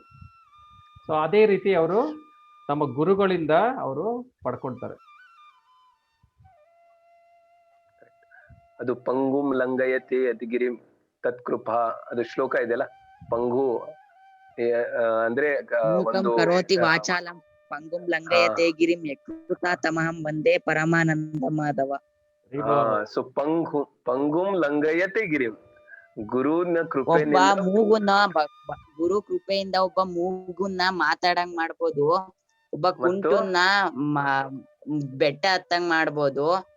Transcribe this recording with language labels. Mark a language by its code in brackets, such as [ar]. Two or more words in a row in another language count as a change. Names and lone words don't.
[kn] ಸೊ ಅದೇ ರೀತಿ ಅವರು ತಮ್ಮ ಗುರುಗಳಿಂದ ಅವರು ಪಡ್ಕೊಳ್ತಾರೆ. ಅದು [sa] ಪಂಗುಂ ಲಂಗಯತೆ ಅತಿಗಿರಿಂ ತತ್ಕೃಪಾ, [kn] ಅದು ಶ್ಲೋಕ ಇದೆಯಲ್ಲ, ಪಂಗು ಅಂದ್ರೆ [sa] ಮೂಕಂ [kn] ಒಂದು [sa] ಕರೋತಿ ವಾಚಾಲಂ ಪಂಗುಂ ಲಂಘಯತೆ ಗಿರಿಂ ಯಕೃತಾ ತಮಹಂ ವಂದೇ ಪರಮಾನಂದ ಮಾಧವ. [kn] ಸೊ [sa] ಪಂಗುಂ ಲಂಗಯತೆ ಗಿರಿಂ, [kn] ಗುರುನ ಒಬ್ಬ ಕೃಪೆಯಿಂದ ಮೂಗುನ್ನ ಗುರು ಕೃಪೆಯಿಂದ ಒಬ್ಬ ಮೂಗುನ್ನ ಮಾತಾಡಂಗ್ ಮಾಡ್ಬೋದು, ಒಬ್ಬ ಕುಂಟುನ್ನ ಬೆಟ್ಟ ಹತ್ತಂಗ್ ಮಾಡ್ಬೋದು.